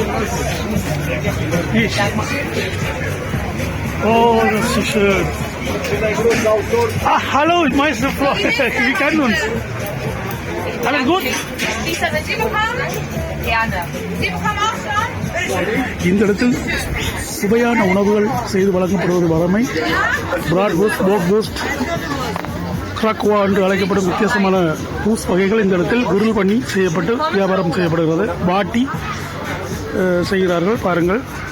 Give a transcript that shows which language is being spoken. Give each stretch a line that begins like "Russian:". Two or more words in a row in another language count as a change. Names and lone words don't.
German: Ich. Oh, das ist schön. Ach, hallo, Meister Flo. Wir kennen uns. Alles gut? Lisa, sind Sie gekommen? Gerne. Sie bekommen auch schon?
Tamil: இந்த இடத்தில் சுவையான உணவுகள் செய்து வழங்கப்படுவது வழமை. பிராட்வர்ஸ்ட், போக்வர்ஸ்ட், கிராக்வா என்று அழைக்கப்படும் வித்தியாசமான பூஸ் வகைகள் இந்த இடத்தில் கிரில் பண்ணி செய்யப்பட்டு வியாபாரம் செய்யப்படுகிறது. வாட்டி செய்கிறார்கள் பாருங்கள்.